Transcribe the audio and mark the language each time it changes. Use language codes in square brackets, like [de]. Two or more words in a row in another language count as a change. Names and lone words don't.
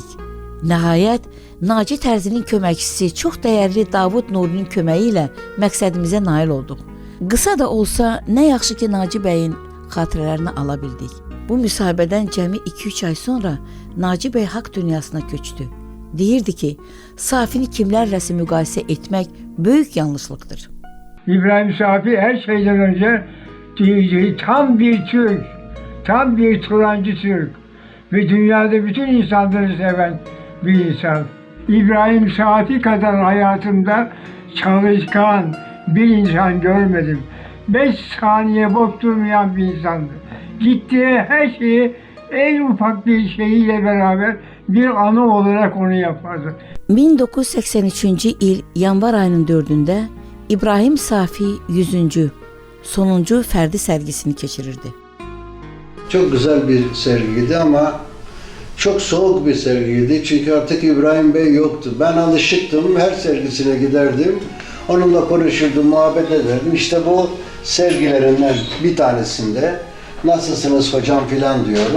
[az] Nəhayət, Naci Tərzinin köməkçisi çox dəyərli Davud Nurinin köməyi ilə məqsədimizə nail olduq. Qısa da olsa, nə yaxşı ki Naci bəyin xatirələrini ala bildik. Bu müsahibədən cəmi 2-3 ay sonra Naci bəy haqq dünyasına köçdü. Deyirdi ki, Safini kimlərləsə müqayisə etmək böyük yanlışlıqdır. [tr] İbrahim Safi her şeyden önce tam bir Türk, tam bir Turancı Türk ve dünyada bütün insanları seven bir insan. İbrahim Safi kadar hayatımda çalışkan bir insan görmedim. 5 saniye boş durmayan bir insandı. Gittiği her şeyi en ufak bir şeyiyle beraber bir anı olarak onu yapardı. [az] 1983 il yanvar ayının 4-də İbrahim Safi 100. sonuncu fərdi sərgisini keçirirdi. [tr] Çok güzel bir sergiydi ama çok soğuk bir sergiydi. Çünkü artık İbrahim Bey yoktu. Ben alışıktım. Her sergisine giderdim. Onunla konuşurdum, muhabbet ederdim. İşte bu sergilerinden bir tanesinde nasılsınız hocam filan diyorum.